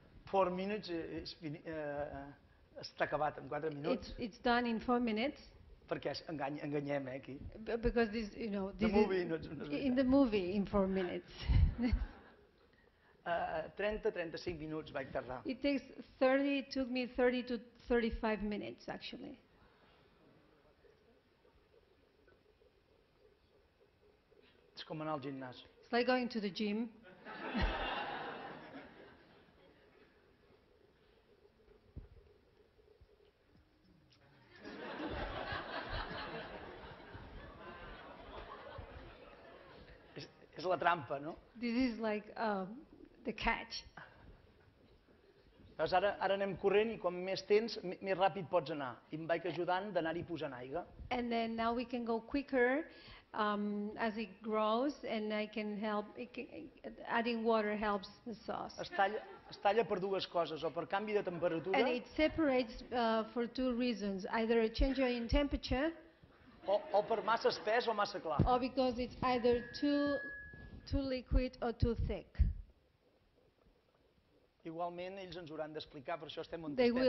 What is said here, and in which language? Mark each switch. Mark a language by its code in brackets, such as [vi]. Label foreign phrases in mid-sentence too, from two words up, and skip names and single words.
[ca] 4 minutes està acabat en 4 minuts. [en] It's done in 4 minutes. [ca] Perquè enganyem, aquí. [en] Because this, you know, The movie, [ca] no és [en] in the movie in 4 minutes. [ca] 30-35 minuts vaig tardar. [en] It took me 30 to 35 minutes, actually. [ca] És com anar al gimnàs. [en] It's like going to the gym. [ca] És la trampa, no? [en] This is like the catch. [ca] Llavors ara anem corrent i com més tens, més ràpid pots anar. I em vaig ajudant d'anar-hi posant aigua. [en] And then now we can go quicker as it grows, and I can help. Adding water helps the sauce. [ca] Es talla per dues coses, o per canvi de temperatura, [en] And it separates for 2 reasons: either a change in temperature, [ca] o per massa espès o massa clar. [en] or because it's either too liquid or too thick. [ca] Igualment, ells ens ho hauran d'explicar, per això estem on [en] They [ca] estem.